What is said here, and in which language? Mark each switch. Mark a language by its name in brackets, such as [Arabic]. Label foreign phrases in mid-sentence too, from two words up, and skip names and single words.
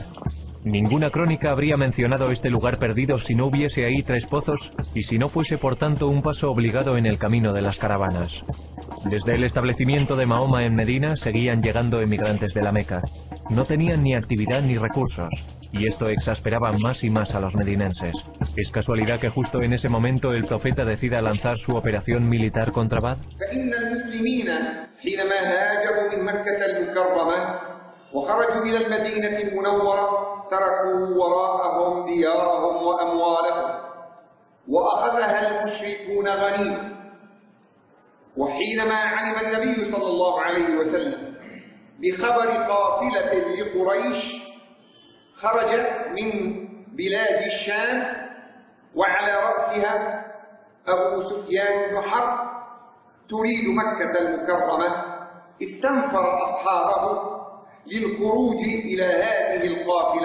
[Spanish] Ninguna crónica habría mencionado este lugar perdido si no hubiese ahí 3 pozos y si no fuese por tanto un paso obligado en el camino de las caravanas. Desde el establecimiento de Mahoma en Medina seguían llegando emigrantes de la Meca. No tenían ni actividad ni recursos, y esto exasperaba más y más a los medinenses. ¿Es casualidad que justo en ese momento el profeta decida lanzar su operación militar contra Bad? [Arabic] وخرجوا إلى المدينة المنورة تركوا وراءهم ديارهم وأموالهم وأخذها المشركون غنيمة. وحينما علم النبي صلى الله عليه وسلم بخبر قافلة لقريش خرج من بلاد الشام وعلى رأسها أبو سفيان بن حرب تريد مكة المكرمة استنفر أصحابه للخروج إلى هذه القافلة.